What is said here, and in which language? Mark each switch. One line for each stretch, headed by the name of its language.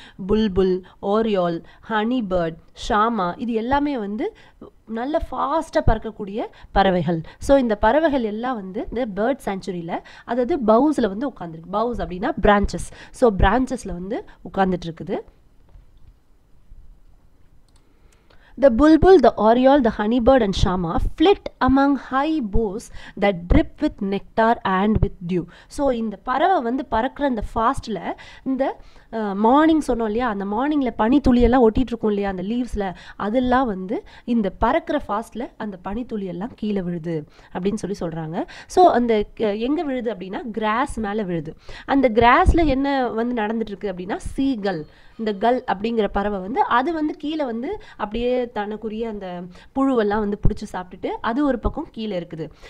Tamil: Bulbul, Oryol, ஹனிபர்ட், Sharma, இது எல்லாமே வந்து நல்ல ஃபாஸ்ட்டாக பறக்கக்கூடிய பறவைகள். ஸோ இந்த பறவைகள் எல்லாம் வந்து இந்த பேர்ட் சாங்சுரியில், அதாவது பவுஸில் வந்து உட்காந்துருக்கு. பவுஸ் அப்படின்னா பிரான்ச்சஸ். ஸோ பிரான்ச்சஸில் வந்து உட்காந்துட்டு இருக்குது.
English: The bulbul, the oriole, the honeybird and shama flit among high boughs that drip with nectar and with dew.
Tamil: So இந்த பறவை வந்து பறக்கிற அந்த ஃபாஸ்ட்டில் இந்த மார்னிங் சொன்னோம் இல்லையா, அந்த மார்னிங்கில் பனித்துளியெல்லாம் ஒட்டிகிட்டு இருக்கும் இல்லையா அந்த லீவ்ஸில், அதெல்லாம் வந்து இந்த பறக்கிற ஃபாஸ்ட்டில் அந்த பனித்துளியெல்லாம் கீழே விழுது அப்படின்னு சொல்கிறாங்க. ஸோ அந்த எங்கே விழுது அப்படின்னா கிராஸ் மேலே விழுது. அந்த கிராஸில் என்ன வந்து நடந்துட்டுருக்கு அப்படின்னா சீகல், இந்த கல் அப்படிங்கிற பறவை வந்து அது வந்து கீழே வந்து அப்படியே தனக்குரிய அந்த புழுவெல்லாம் வந்து பிடிச்சி சாப்பிட்டுட்டு அது ஒரு பக்கம் கீழே இருக்குது.